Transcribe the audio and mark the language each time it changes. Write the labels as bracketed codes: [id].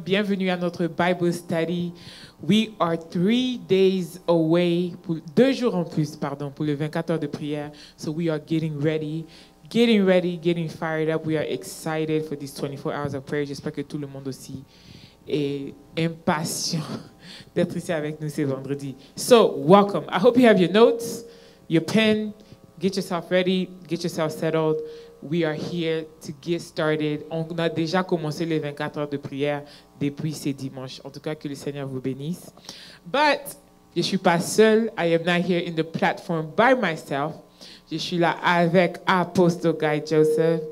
[fr] Bienvenue à notre Bible study. [en] We are 3 days away, [fr] 2 jours en plus, pardon, pour le 24 heures de prière. [en] So we are getting ready, getting fired up. We are excited for these 24 hours of prayer. [fr] J'espère que tout le monde aussi est impatient d'être ici avec nous ce vendredi. [en] So, welcome. I hope you have your notes, your pen. Get yourself ready, get yourself settled. We are here to get started. [fr] On a déjà commencé les 24 heures de prière depuis ce dimanche. En tout cas, que le Seigneur vous bénisse. But, je ne suis pas seul. [en] I am not here in the platform by myself. [fr] Je suis là avec Apostle Guy Joseph.